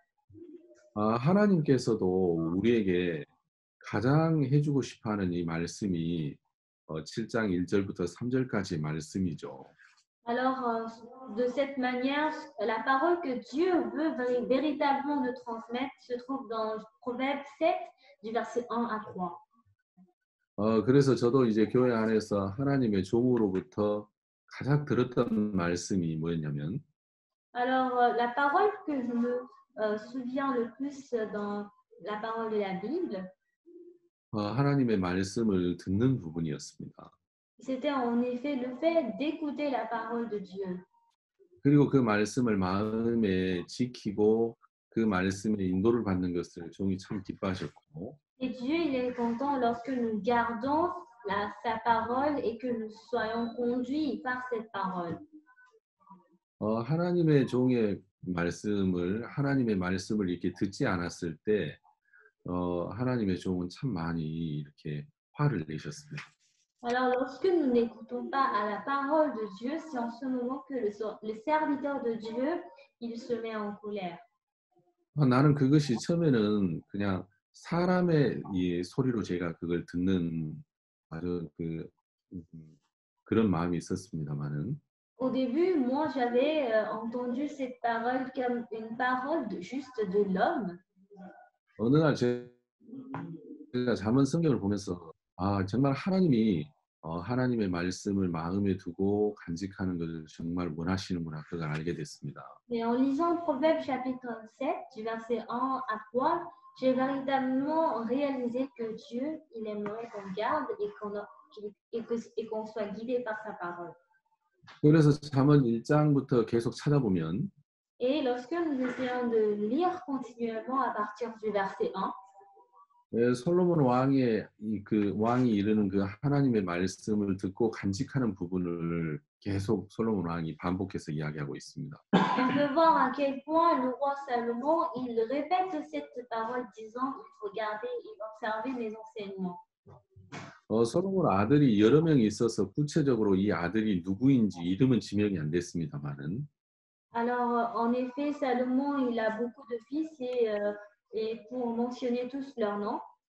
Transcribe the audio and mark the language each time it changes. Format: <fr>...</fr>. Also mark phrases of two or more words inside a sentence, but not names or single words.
<ko>하나님께서도 우리에게 가장 해주고 싶어하는 이 말씀이 7장 1절부터 3절까지 말씀이죠.</ko> <fr>alors de cette manière, la parole que Dieu veut véritablement nous transmettre se trouve dans Proverbe 7, du verset 1 à 3.</fr> <ko>그래서 저도 이제 교회 안에서 하나님의 종으로부터 가장 들었던 말씀이 뭐였냐면</ko> <fr>Alors, la parole que je me souviens le plus dans la parole de la Bible,</fr> <ko>하나님의 말씀을 듣는 부분이었습니다.</ko> <fr>c'était en effet le fait d'écouter la parole de Dieu.</fr> <ko>그리고 그 말씀을 마음에 지키고 그 말씀의 인도를 받는 것을 종이 참 기뻐하셨고</ko> <fr>Et Dieu, il est content lorsque nous gardons sa parole et que nous soyons conduits par cette parole.</fr> <ko>하나님의 종의 하나님의 말씀을 이렇게 듣지 않았을 때 하나님의 종은 참 많이 이렇게 화를 내셨습니다.</ko> <fr>Alors, lorsque nous n'écoutons pas à la parole de Dieu, c'est en ce moment que le serviteur de Dieu, il se met en colère.</fr> <ko>나는 그것이 처음에는 그냥 사람의 이 소리로 제가 그걸 듣는 아주 그런 마음이 있었습니다만은</ko> <fr>Au début, moi, j'avais entendu cette parole comme une parole juste de l'homme.</fr> <ko>어느 날 제가 잠언 성경을 보면서 정말 하나님이 하나님의 말씀을 마음에 두고 간직하는 것을 정말 원하시는구나 그걸 알게 됐습니다.</ko> <fr>Et en lisant Proverbe chapitre 7, du verset 1 à 3, j'ai véritablement réalisé que Dieu, il aimerait qu'on garde et qu'on soit guidé par sa parole.</fr> <ko>그래서 잠언 1장부터 계속 찾아보면</ko> <fr>Et lorsque nous essayons de lire continuellement à partir du verset 1,</fr> <ko>솔로몬 왕의 왕이 이르는 그 하나님의 말씀을 듣고 간직하는 부분을 계속 솔로몬 왕이 반복해서 이야기하고 있습니다.</ko> <fr>on peut voir à quel point le roi Salomon, il répète cette parole disant il faut garder et observer mes enseignements.</fr> <ko>솔로몬 아들이 여러 명이 있어서 구체적으로 이 아들이 누구인지 이름은 지명이 안 됐습니다만은</ko> <fr>Alors, en effet, Salomon, il a beaucoup de fils et pour mentionner tous leurs noms,</fr>